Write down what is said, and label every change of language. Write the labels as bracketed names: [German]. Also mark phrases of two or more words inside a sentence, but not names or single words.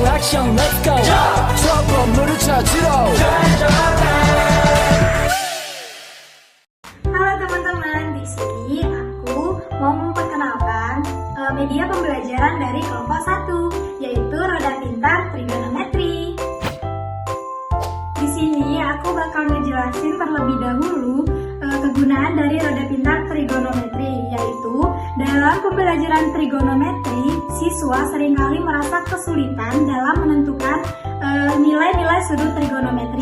[Korean] 미션 [English] let's go [Korean] 저 건물을 찾으러 [Indonesian] Halo teman-teman, di sini aku mau memperkenalkan media pembelajaran dari kelompok 1, yaitu Roda Pintar Trigonometri. Di sini aku bakal ngejelasin terlebih dahulu kegunaan dari Roda Pintar Trigonometri, yaitu dalam pembelajaran trigonometri, siswa seringkali merasa kesulitan dalam menentukan nilai-nilai sudut trigonometri.